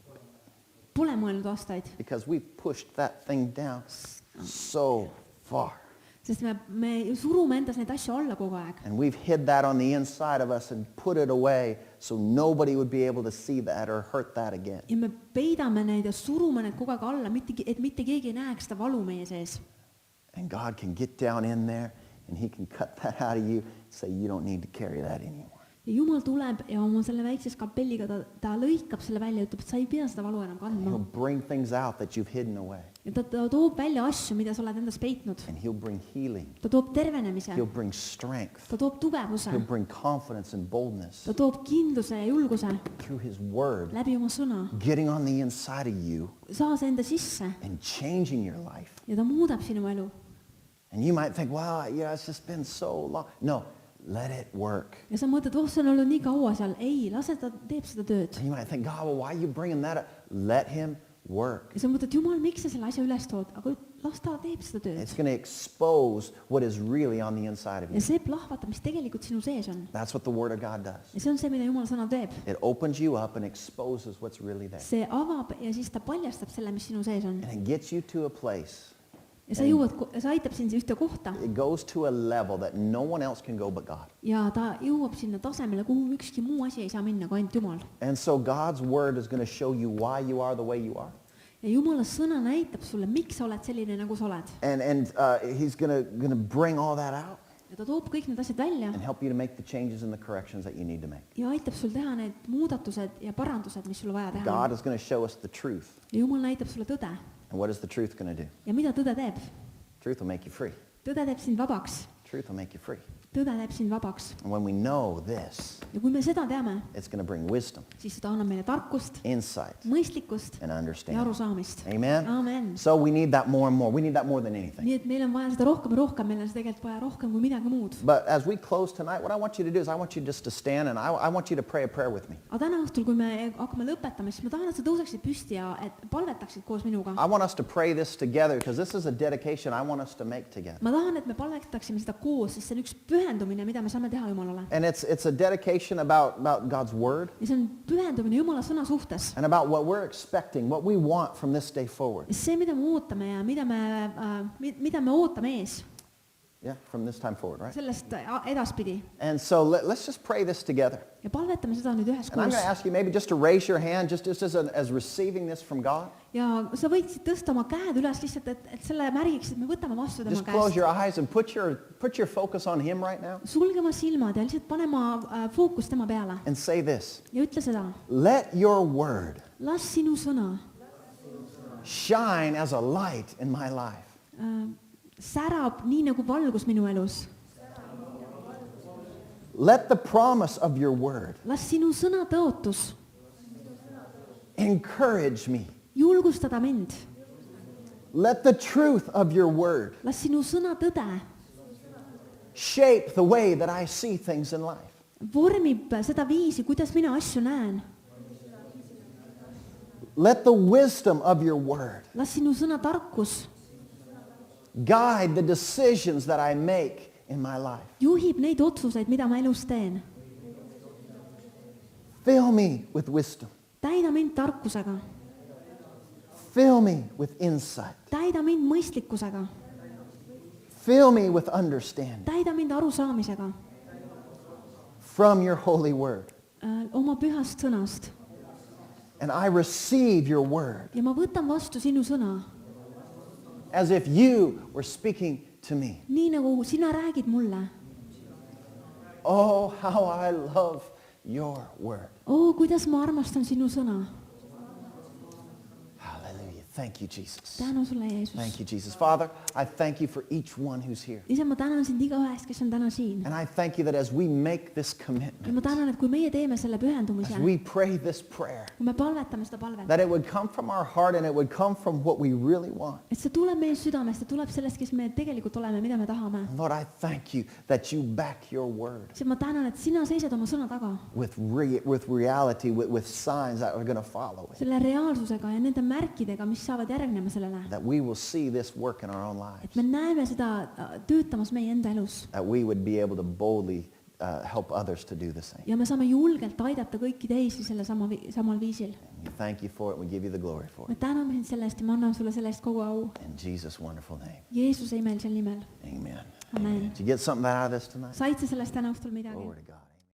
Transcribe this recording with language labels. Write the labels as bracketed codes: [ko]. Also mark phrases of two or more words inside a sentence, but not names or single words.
[et] Pole mõelnud aastaid, [en] Because we've pushed that thing down so far. [et] sest me surume endas neid asju alla kogu aeg. [en] And we've hid that on the inside of us and put it away so nobody would be able to see that or hurt that again. [et] Ja me peidame neid ja surume neid kogu aeg alla, et mitte keegi ei näeks seda valu meie sees. [en] And God can get down in there and he can cut that out of you and say you don't need to carry that anymore. [et] Ja Jumal tuleb ja oma selle väikse skalpelliga ta lõikab selle välja ja ütleb, et sa ei pea seda valu enam [en] He'll [et] kandma. [en] bring things out that you've hidden away. [et] Ja ta toob välja asju, mida sa oled endas peitnud. [en] And he'll bring healing. [et] Ta toob tervenemise, [en] He'll bring strength. [et] ta toob tugevuse, [en] He'll bring confidence and boldness [et] ta toob kindluse ja julguse [en] through his word, [et] läbi oma sõna. [en] getting on the inside of you [et] Saa see enda sisse [en] and changing your life. [et] ja ta muudab sinu elu. [en] And you might think, well, yeah, it's just been so long. No, let it work. [et] Ja sa mõtled, see on olnud nii kaua seal. Ei, lase ta teeb seda tööd. [en] And you might think, God, well, why are you bringing that up? Let him work. [et] Ja sa mõtled, Jumal, miks sa selle asja üles tood? Aga las ta teeb seda tööd. [en] It's going to expose what is really on the inside of [et] Ja [en] you. [et] see plahvatab, mis tegelikult sinu sees on. [en] That's what the Word of God does. [et] Ja see on see, mida Jumal sõna teeb. [en] It opens you up and exposes what's really there. [et] See avab ja siis ta paljastab selle, mis sinu sees on. [en] And it gets you to a place. [et] Ja sa aitab sind ühte kohta [en] It goes to a level that no one else can go but God. [et] ja ta jõuab sinna tasemele, kuhu ükski muu asi ei saa minna, kui ainult Jumal. [en] And so God's Word is going to show you why you are the way you are. [et] Ja Jumala sõna näitab sulle, miks sa oled selline, nagu sa oled. [en] And he's going to bring all that out [et] Ja ta toob kõik need asjad välja [en] and help you to make the changes and the corrections that you need to make. [et] ja aitab sul teha need muudatused ja parandused, mis sul vaja teha [en] God [et] on. [en] is going to show us the truth. [et] Ja Jumal näitab sulle tõde. [en] And what is the truth going to do? [et] Ja mida tõde teeb? [en] Truth will make you free. [et] Tõde teeb sind vabaks. [en] Truth will make you free. [et] Tõde teeb sind vabaks. [en] And when we know this, [et] Ja kui me seda teame, [en] it's going to bring wisdom, [et] siis ta annab meile tarkust, [en] insight, [et] mõistlikkust [en] and [et] ja [en] understanding. [et] arusaamist. [en] Amen? [et] Amen. [en] So we need that more and more. We need that more than anything. [et] Nii et meil on vaja seda rohkem ja rohkem, meil on seda tegelikult vaja rohkem kui midagi muud. [en] But as we close tonight, what I want you to do is I want you just to stand and I want you to pray a prayer with me. [et] Aga täna õhtul, kui me hakkame lõpetama, siis ma tahan, et sa tõuseksid püsti ja et palvetaksid koos minuga. [en] I want us to pray this together because this is a dedication I want us to make together. [et] Ma tahan, et me palvetaksime seda koos, sest see on üks pühendumine, mida me saame teha Jumalale. [en] And it's a dedication about God's Word [et] Ja see on pühendumine Jumala sõna suhtes. [en] and about what we're expecting, what we want from this day forward. [et] Ja see, mida me ootame ja mida me ootame ees, [en] Yeah, from this time forward, right? [et] sellest edaspidi. [en] And so let's just pray this together. [et] Ja palvetame seda nüüd [en] And I'm [et] üheskoos. [en] going to ask you maybe just to raise your hand just as receiving this from God. [et] Ja sa võiksid tõsta oma käed üles lihtsalt, et selle märgiks, et me võtame vastu tema [en] Just close [et] käest. [en] your eyes and put your focus on Him right now [et] Sulge oma silmad ja lihtsalt pane oma fookus tema peale. [en] and say this. [et] Ja ütle seda. [en] Let your word [et] Las sinu sõna [en] shine as a light in my life. [et] särab nii nagu valgus minu elus. [en] Let the promise of your word [et] Las sinu sõna tõotus [en] encourage me [et] julgustada mind. [en] Let the truth of your word [et] Las sinu sõna tõde [en] shape the way that I see things in life. [et] vormib seda viisi, kuidas mina asju näen. [en] Let the wisdom of your word [et] Las sinu sõna tarkus [en] guide the decisions that I make in my life. [et] juhib neid otsuseid, mida ma elus teen. [en] Fill me with wisdom. [et] Täida mind tarkusega, [en] Fill me with insight. [et] täida mind mõistlikkusega, [en] Fill me with understanding [et] täida mind arusaamisega [en] from your holy word. [et] oma pühast sõnast. [en] And I receive your word [et] Ja ma võtan vastu sinu sõna, [en] as if you were speaking to me. [et] nii nagu sina räägid mulle. [en] Oh, how I love your word. [et] Kuidas ma armastan sinu sõna. [en] Hallelujah. Thank you, Jesus. [et] Tänu sulle, Jeesus. [en] Thank you, Jesus. Father, I thank you for each one who's here. [et] Isa, ma tänan sind igaühest, kes on täna siin. [en] And I thank you that as we make this [et] Ja [en] commitment, [et] ma tänan, et kui meie teeme selle pühendumise, [en] as we pray this prayer, [et] kui me palvetame seda palvet, [en] that it would come from our heart and it would come from what we really want. [et] et see tuleb meie südamest, see tuleb sellest, kes me tegelikult oleme, mida me tahame. [en] Lord, I thank you that you back your word [et] See, ma tänan, et sina seisad oma sõna taga. [en] with reality, with signs that are going to follow it. [et] Selle reaalsusega ja nende märkidega, mis saavad järgnema sellele. [en] That we will see this work in our own lives. [et] Et me näeme seda töötamas meie enda elus. [en] That we would be able to boldly help others to do the same. [et] Ja me saame julgelt aidata kõiki teisi selle samal viisil. [en] We thank you for it. We give you the glory for [et] Me [en] it. [et] täname sind selle eest ja ma annan sulle selle eest kogu au. [en] In Jesus' wonderful name. [et] Jeesuse imelisel nimel. [en] Amen. [et] Amen. [en] Did you get something out of this tonight? [et] Said sa sellest täna õhtul midagi? [en] Glory to God.